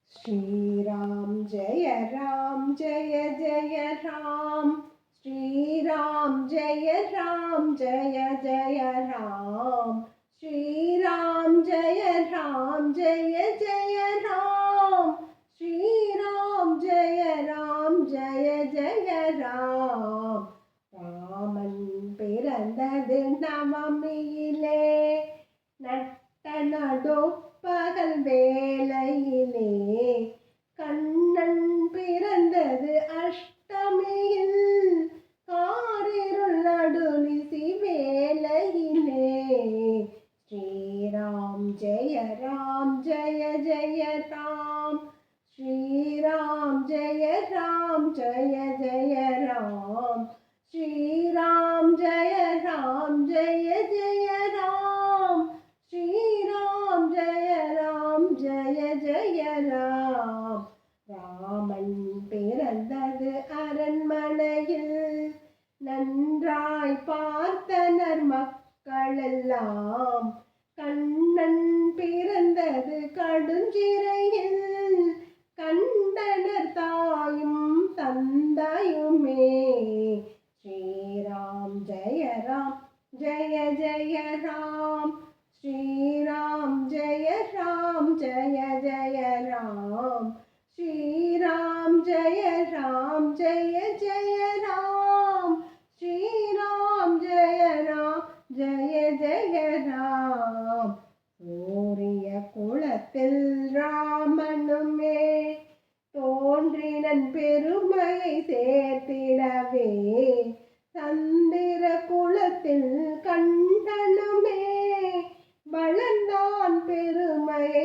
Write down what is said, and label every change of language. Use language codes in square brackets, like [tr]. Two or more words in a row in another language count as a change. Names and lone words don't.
[sa] श्रीराम जय राम जय जय राम श्रीराम जय राम जय जय राम श्रीराम जय राम जय जय राम श्रीराम जय राम जय जय राम [ta] ராமன் பிறந்தது நவமியிலே நட்ட நடுப்பகல் வேளையிலே கண்ணன் பிறந்தது அஷ்டமியில் காரிருள் நடுநிசி [sa] வேளையிலே श्रीराम जय राम जय जय राम श्रीराम जय राम जय जय राम श्रीराम जय राम जय जय राम श्रीराम जय राम जय जय राम ராமன் [ta] பிறந்தது அரண்மனையில் நன்றாய் பார்த்தனர் மக்களெல்லாம் கண்ணன் பிறந்தது கடுஞ்சிறையில் கண்டனர் தாயும் தந்தையுமே [sa] श्रीराम जय जय राम श्रीराम जय जय राम श्रीराम जय जय राम श्रीराम जय जय राम [ta] சூரிய குலத்தில் ராமனுமே தோன்றினன் பெருமையை சேர்த்திடவே சந்திர குலத்தில் கண்டனுமே வளர்ந்தான் பெருமையை